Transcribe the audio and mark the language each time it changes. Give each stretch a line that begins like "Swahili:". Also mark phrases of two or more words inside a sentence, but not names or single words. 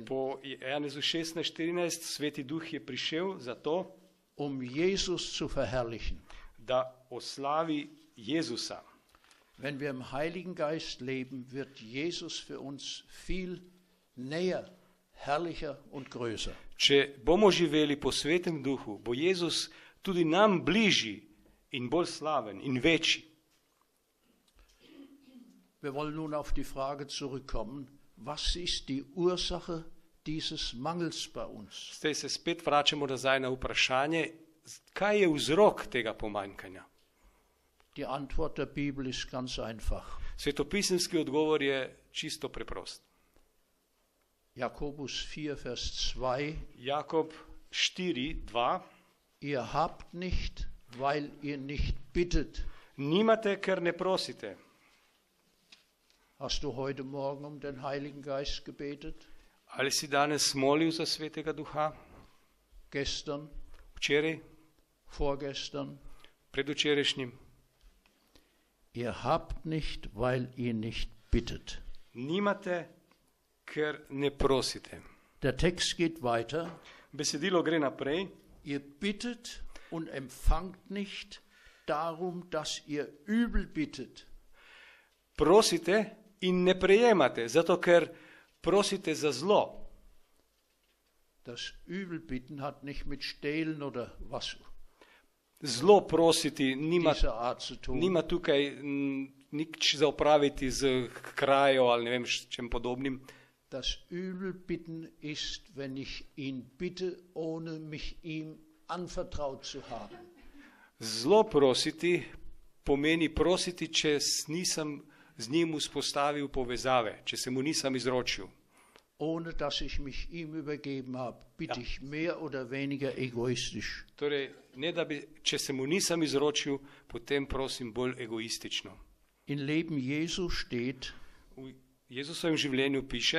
Slovenian: po Janezu 16:14 Sveti Duh je prišel zato,
German: um Jesus zu verherrlichen.
Slovenian: da oslavi Jezusa.
German: Wenn wir im Heiligen Geist leben, wird Jesus für uns viel näher, herrlicher und größer.
Slovenian: Če bomo živeli po Svetem Duhu, bo Jezus tudi nam bližji in bolj slaven in večji.
German: Wir wollen nun auf die Frage zurückkommen, was ist die Ursache dieses Mangels bei uns?
Slovenian: Zdaj se spet vračamo nazaj na vprašanje, kaj je vzrok tega pomanjkanja.
German: Die Antwort der Bibel ist ganz einfach.
Slovenian: Svetopisemski odgovor je čisto preprost.
German: Jakobus 4, Vers 2.
Slovenian: Jakob 4:2.
German: Ihr habt nicht, weil ihr nicht bittet.
Slovenian: Nimate, ker ne prosite.
German: Hast du heute Morgen um den Heiligen Geist gebetet?
Slovenian: Ali si danes molil za Svetega Duha?
German: Gestern,
Slovenian: Včeraj,
German: vorgestern?
Slovenian: predvčerajšnjim?
German: Ihr habt nicht, weil ihr nicht bittet.
Slovenian: Nimate, ker ne prosite.
German: Der Text geht weiter.
Slovenian: Besedilo gre naprej.
German: Ihr bittet und empfangt nicht darum, dass ihr übel bittet.
Slovenian: Prosite in ne prejemate, zato ker prosite za zlo.
German: Das Übelbitten hat nicht mit Stehlen oder was
Slovenian: Zlo prositi
German: dieser Art zu tun.
Slovenian: nima tukaj nič za opraviti z krajo ali ne vem s čem podobnim.
German: Das Übelbitten ist, wenn ich ihn bitte, ohne mich ihm anvertraut zu haben.
Slovenian: Zlo prositi pomeni prositi, če nisem z njim vzpostavil povezave, če se mu nisem izročil.
German: Ohne dass ich mich ihm übergeben habe, bitte ich mehr oder weniger egoistisch.
Slovenian: Torej, ne da bi, če se mu nisem izročil, potem prosim bolj egoistično.
German: Im Leben Jesu steht,
Slovenian: V Jezusovem življenju piše,